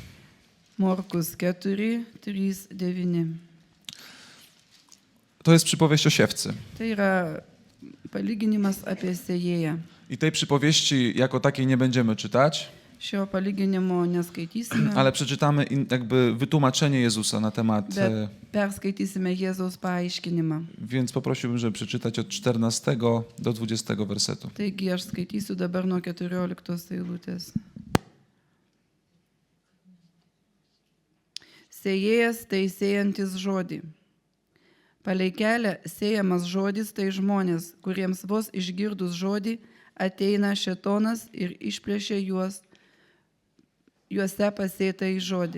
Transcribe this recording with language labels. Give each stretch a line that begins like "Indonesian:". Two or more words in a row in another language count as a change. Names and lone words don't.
Lithuanian: Morkus 4, 3, 9.
Polish: To jest przypowieść o siewcy.
Lithuanian: Tai yra palyginimas apie sėjėją.
Polish: I tej przypowieści jako takiej nie będziemy czytać,
Lithuanian: Šio palyginimo neskaitysime,
Polish: ale przeczytamy jakby wytłumaczenie Jezusa na temat,
Lithuanian: bet perskaitysime Jėzaus paaiškinimą.
Polish: więc poprosiłbym, żeby przeczytać od 14 do 20 wersetu.
Lithuanian: Taigi aš skaitysiu dabar nuo 14 eilutės. Sėjėjas tai sėjantis žodį. Palei kelią sėjamas žodis tai žmonės, kuriems vos išgirdus žodį ateina šėtonas ir išplėšia juose pasėtą į žodį.